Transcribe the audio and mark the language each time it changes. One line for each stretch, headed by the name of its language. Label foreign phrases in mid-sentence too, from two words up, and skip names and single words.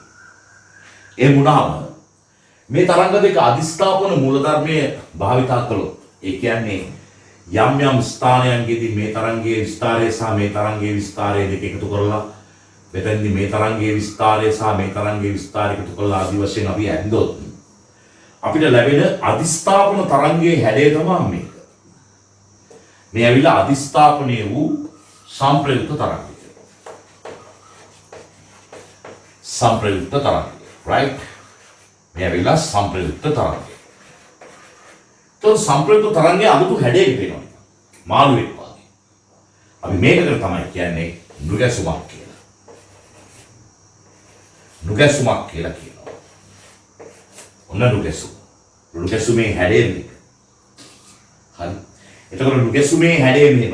Sinhala: ඒ වුණාම මේ තරංග දෙක අදිස්ථාපන මූලධර්මයේ භාවිතා කළොත් ඒ කියන්නේ යම් යම් ස්ථානයන්ගෙදී මේ තරංගයේ විස්තරය සහ මේ තරංගයේ විස්තරය දෙක එකතු කරලා මෙතෙන්දී මේ තරංගයේ විස්තරය සහ මේ තරංගයේ විස්තරය එකතු කරලා ආදි වශයෙන් අපි ඇඳොත් අපිට ලැබෙන අදිස්ථාපන තරංගයේ හැඩය තමයි මේක. මේ ඇවිල්ලා අදිස්ථාපනයේ වූ සම්ප්‍රයුක්ත තරංගය. සම්ප්‍රයුක්ත තරංගය. right? මේ ඇවිල්ලා සම්ප්‍රයුක්ත තරංගය. तो संप्रयुक्त तरंगे අමුතු හැඩයකට එනවා. මාළුවෙක් වගේ. අපි මේකට තමයි කියන්නේ නුගැසුමක් කියලා. නුගැසුමක් කියලා කියනවා. ඔන්න නුගැසුම. නුගැසුමේ හැඩය මේක. හරි. එතකොට නුගැසුමේ හැඩය මෙහෙම.